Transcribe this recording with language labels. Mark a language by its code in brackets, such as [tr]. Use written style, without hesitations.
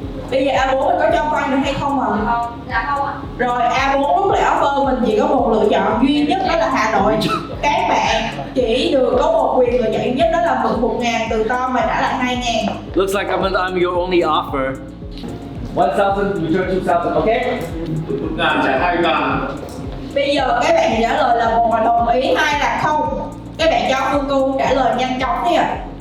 [vi] Bây giờ A4 mình có cho vay được hay không ạ? Dạ không ạ. Rồi A4 rút lại offer mình chỉ có một lựa chọn duy nhất đó là Hà Nội. Các bạn chỉ được có một quyền lựa chọn duy nhất đó là mượn 1.000 từ Tom và trả lại 2.000. [en] Looks like I'm your only offer. 1,000, return 2,000, okay? [vi] 1.000 trả 2.000. Bây giờ các bạn trả lời là một là đồng ý, 2 là không. Các bạn cho Phương Cô trả lời nhanh chóng đi ạ.